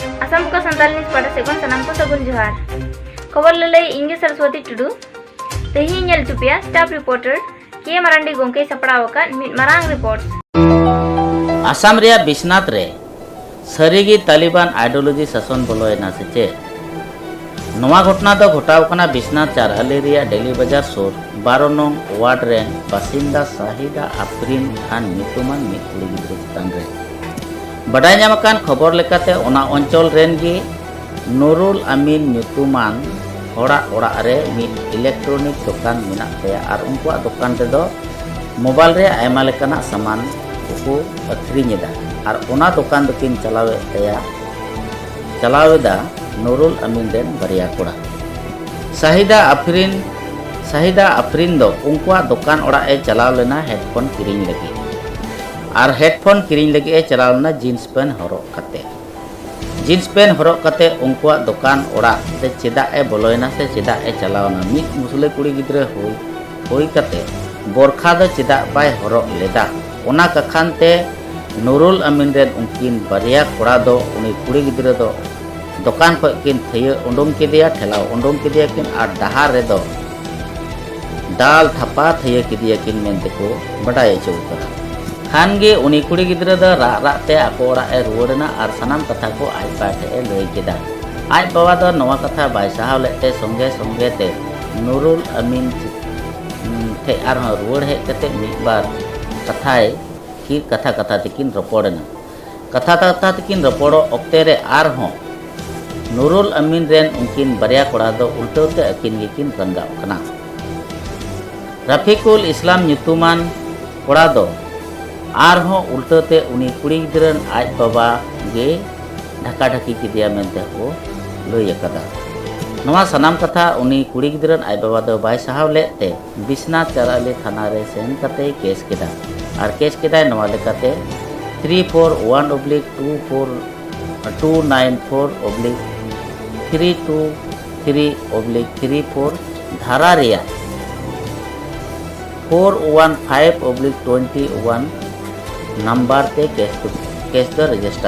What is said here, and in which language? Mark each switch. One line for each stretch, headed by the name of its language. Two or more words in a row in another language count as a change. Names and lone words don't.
Santali: Asam ko Santal News pada segon sanam ko sagun johar. Khabar lalai Inge Saraswati Tudu. Tehi nyel chupia staff reporter K Marandi gongke sapadawakan mid marang reports. आसाम रे बिश्नाथ रे सरीगी तालिबान आइडियोलॉजी शासन बोलोयना सेचे नवा घटना दो घटाव कना बिश्नाथ चारहली रे डेली बाजार सोर 12 नং वार्ड रे बासिंदा साहिदा आफरीन खान नितुमान मिद कुड़ी गिद्रा चितान रे बडाय ᱧᱟᱢᱟᱠᱟᱱ खबर लेकाते ओना अंचल रेन गी नुरुल अमीन नितुमान होड़ा ओड़ा रे मिद इलेक्ट्रॉनिक दुकान मेना तया आर उनकुआ दुकान रे दो मोबाइल रे आयमा लेकाना सामान को अखरीदा और ओना दुकान दकिन चलावेदा नुरुल अमीन रेन बारिया कोड़ा साहिदा आफरीन दो उनकुआ दुकान ओड़ा ए चलाव लेना हेडफोन किरिंग लगी और हेडफोन किरिंग लगी ए चलाव लेना
English: jeans pant
Santali: हरक कते उनकुआ दुकान ओड़ा से चेदा ए बोलोयना से चेदा ए चलावना मिद मुसले कुड़ी गिद्रे होई कते बोरखा दो चेदा बाय हरक लेदा ओना कखानते नुरुल अमीन रेन उनकिन बारिया कोड़ा दो उनी कुड़ी गिद्रे दो दुकान को किन थैया उंडुम केदिया ठेलाव उंडुम केदिया किन आर डहार रे दो दाल थपा थैया केदिया किन मेनते को बडाय चौकरा खान गे उनी कुड़ी गिद्रे दो राते आको ओड़ा ए रुवड़ना आर सनाम कथा को आज पाटे ए लई केदा आज बाबा दो नवा कथा बाय साहाव लेते संगे ते नुरुल अमीन थे आर रुवड़ हे कते मिद बार कथाय की कथा तकिन रपोड़ना कथा तकिन रपोड़ो ऑक्टे रे आर हों नुरुल अमीन रेन उनकिन बारिया कोड़ा दो उल्टोते अकिन गिकिन रंगाव कना रफिकुल इस्लाम nyutuman कोड़ा दो आर हों उल्टोते उनी कुड़ी गिद्रन आज बाबा गे ढका ढकी किदिया मेनते को लई अकदा नवा सनाम कथा उनी कुड़ी गिद्रन आज बाबा दो बाय साहाव लेते बिश्नाथ चाराली थाना रे सेन कते केस केदा और केस केदा नवा लेकाते 341/294/323/34 धारा रिया 415/21 नंबर ते केस दो रजिस्टर